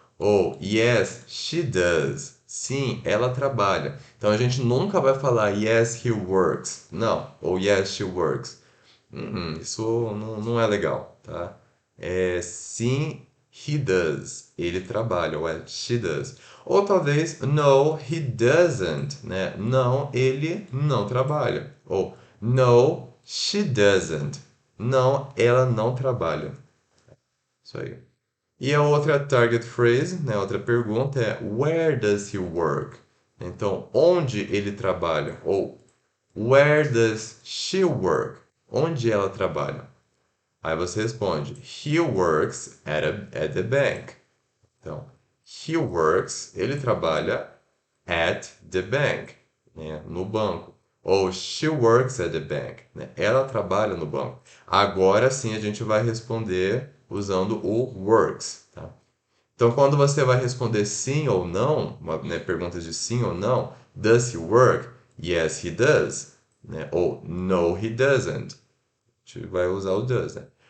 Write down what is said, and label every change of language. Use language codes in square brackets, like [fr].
[pt] Ou [en] yes, she does. [pt] Sim, ela trabalha. Então a gente nunca vai falar [en] yes, he works. [pt] Não. Ou [en] yes, she works. [pt] Isso não é legal, tá? É sim, [en] he does. [pt] Ele trabalha, ou é [en] she does. [pt] Ou talvez [en] no, he doesn't, [pt] né? Não, ele não trabalha. Ou [en] no, she doesn't. [pt] Não, ela não trabalha. Isso aí. E a outra target phrase, né? Outra pergunta é [en] where does he work? [pt] Então, onde ele trabalha? Ou [en] where does she work? [pt] Onde ela trabalha? Aí você responde, [en] he works at the bank. [pt] Então, he works, ele trabalha [en] at the bank, [pt] né, no banco. Ou [en] she works at the bank, [pt] né, ela trabalha no banco. Agora sim a gente vai responder usando o works, tá? Então, quando você vai responder sim ou não, né, perguntas de sim ou não, [en] does he work? Yes, he does. [pt] Né? Ou [en] no, he doesn't. [pt] A gente vai usar o does, né?